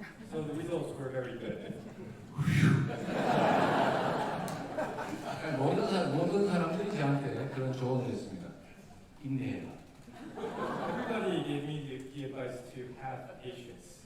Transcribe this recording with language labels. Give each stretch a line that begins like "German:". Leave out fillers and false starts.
English: So the results were very good.
Korean: 모든 사람들이 저한테 그런 조언을 했습니다. 인내해라.
English: Everybody gave me the advice to have patience.